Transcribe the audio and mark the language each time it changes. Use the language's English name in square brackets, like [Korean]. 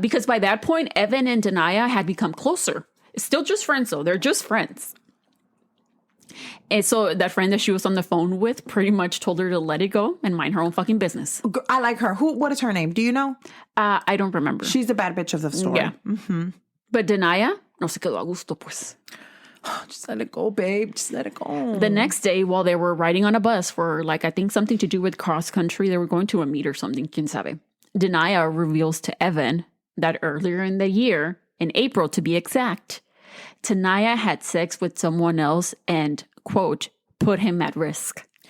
[English] Because by that point, Evan and Danyna had become closer. Still just friends, though. They're just friends. And so that friend that she was on the phone with pretty much told her to let it go and mind her own fucking business. I like her. What is her name? Do you know? I don't remember. She's the bad bitch of the story. Yeah. Mm-hmm. But [Spanish] Danyna no se quedó a gusto, pues. [English] Just let it go, babe. Just let it go. The next day, while they were riding on a bus for, I think something to do with cross country, they were going to a meet or something, [Spanish] quién sabe. [English] Danyna reveals to Evan that earlier in the year, in April to be exact, Tanaya had sex with someone else and, quote, put him at risk.